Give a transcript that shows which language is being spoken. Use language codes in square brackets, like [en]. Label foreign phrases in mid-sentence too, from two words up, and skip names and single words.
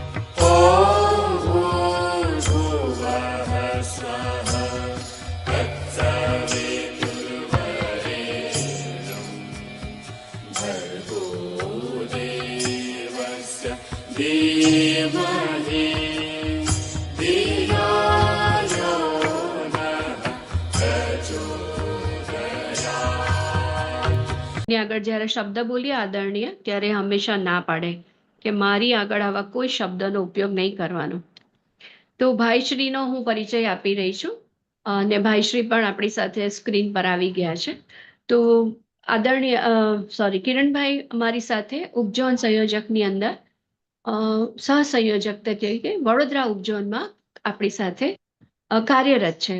[sa] ॐ भूर्भुवः स्वः तत्सवितुर्वरेण्यं भर्गो देवस्य धीमहि धियो यो नः प्रचोदयात्। [gu] ની આગળ જ્યારે શબ્દ બોલીએ આદરણીય ત્યારે હંમેશા ના પાડે કે મારી આગળ આવા કોઈ શબ્દનો ઉપયોગ નહીં કરવાનો. તો ભાઈશ્રીનો હું પરિચય આપી રહી છું અને ભાઈશ્રી પણ આપણી સાથે સ્ક્રીન પર આવી ગયા છે. તો આદરણીય કિરણભાઈ અમારી સાથે ઉપઝોન સંયોજકની અંદર સહસંયોજક તરીકે વડોદરા ઉપઝોનમાં આપણી સાથે કાર્યરત છે.